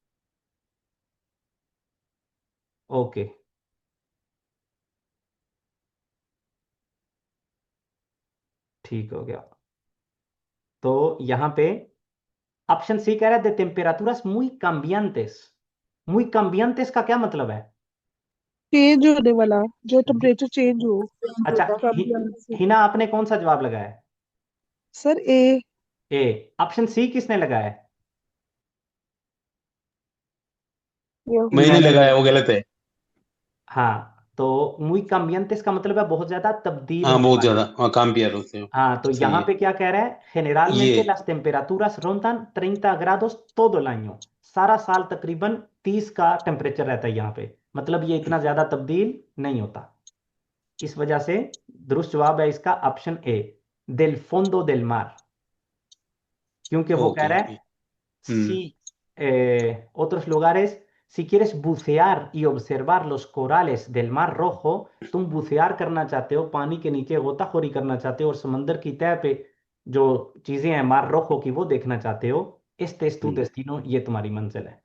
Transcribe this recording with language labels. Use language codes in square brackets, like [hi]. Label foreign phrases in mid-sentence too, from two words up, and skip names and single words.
[ur] اوکے، ٹھیک ہو گیا. تو یہاں پے آپشن سی کہہ رہا ہے [es] de temperaturas muy cambiantes। muy cambiantes [ur] کا کیا مطلب ہے? چینج ہونے والا، جو ٹمپریچر چینج ہو. अच्छा, [es] Cambiantes। [ur] حنا آپ نے کون سا جواب لگایا ہے? سر اے. اے۔ آپشن سی کس نے لگایا ہے? میں نے لگایا، وہ غلط ہے. ہاں، تو [es] muy cambiantes [ur] کا مطلب ہے بہت زیادہ تبدیل हाँ होने बहुत वाले। زیادہ، ہاں cambiar ہوتے ہو. ہاں، تو सही यहाँ है پے کیا کہہ رہا ہے, [es] generalmente [ur] ये। [es] las temperaturas rondan 30 grados todo el año, [ur] سارا سال تقریباً 30 کا ٹمپریچر رہتا ہے یہاں پے، مطلب یہ اتنا زیادہ تبدیل نہیں ہوتا. اس وجہ سے درست جواب ہے اس کا آپشن اے, [es] del fondo del mar, [ur] کیونکہ وہ کہہ ओके रहा ओके। है [es] si otros lugares, si quieres bucear y observar los corales del Mar Rojo, [ur] تم بوسیار کرنا چاہتے ہو، پانی کے نیچے غوطہ خوری کرنا چاہتے ہو اور سمندر کی تہہ پے جو چیزیں ہیں مار روخو کی وہ دیکھنا چاہتے ہو, [es] este es tu destino, [ur] یہ تمہاری منزل ہے.